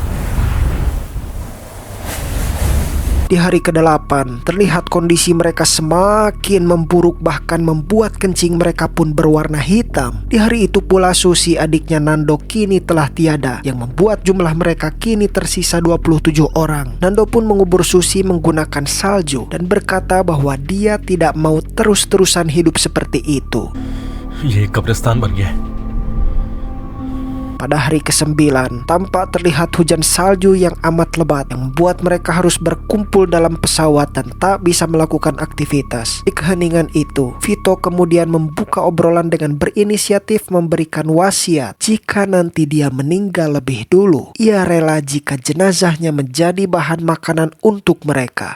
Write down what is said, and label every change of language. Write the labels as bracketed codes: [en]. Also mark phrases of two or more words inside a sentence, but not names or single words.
[id] Di hari ke-8, terlihat kondisi mereka semakin memburuk, bahkan membuat kencing mereka pun berwarna hitam. Di hari itu pula Susi, adiknya Nando, kini telah tiada, yang membuat jumlah mereka kini tersisa 27 orang. Nando pun mengubur Susi menggunakan salju dan berkata bahwa dia tidak mau terus-terusan hidup seperti itu. [hi] ये कब्रिस्तान बन गया है. [id] Pada hari ke-9, tampak terlihat hujan salju yang amat lebat yang membuat mereka harus berkumpul dalam pesawat dan tak bisa melakukan aktivitas. Di keheningan itu, Vito kemudian membuka obrolan dengan berinisiatif memberikan wasiat jika nanti dia meninggal lebih dulu, ia rela jika jenazahnya menjadi bahan makanan untuk mereka.